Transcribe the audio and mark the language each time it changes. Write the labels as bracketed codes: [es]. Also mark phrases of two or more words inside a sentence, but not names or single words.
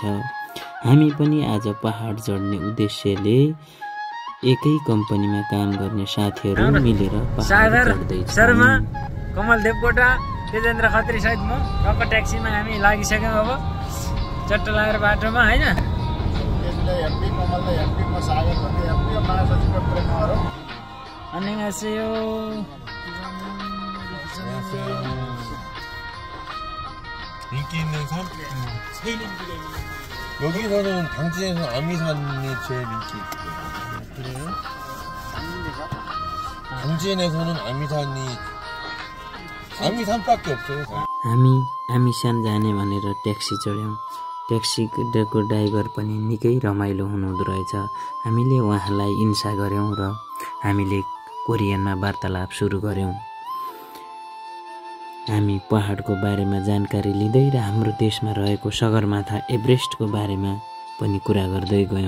[ne] हामी पनि आज पहाड चढ्ने उद्देश्यले एकै कम्पनीमा काम गर्ने साथीहरू मिलेर पहाड चढ्दैछौँ। शर्मा, कमल देवकोटा, तेजेन्द्र खत्री सहित म गएको ट्याक्सीमा हामी लागिसक्यौँ। अब चट्ट लागेर बाटोमा होइन। [ko] 안녕하세요. 인기 있는 산? 여기서는 당진에서 아미산이 제일 인기 있대요. 그래요? 당진에서는 아미산밖에 없어요. [ne] हामी आमिसान जाने भनेर ट्याक्सी चढ्यौँ। ट्याक्सीको ड्राइभर पनि निकै रमाइलो हुनुहुँदो रहेछ। हामीले उहाँलाई इन्सा गऱ्यौँ र हामीले कोरियनमा वार्तालाप सुरु गऱ्यौँ। हामी पहाडको बारेमा जानकारी लिँदै र हाम्रो देशमा रहेको सगरमाथा एभरेस्टको बारेमा पनि कुरा गर्दै गयौँ।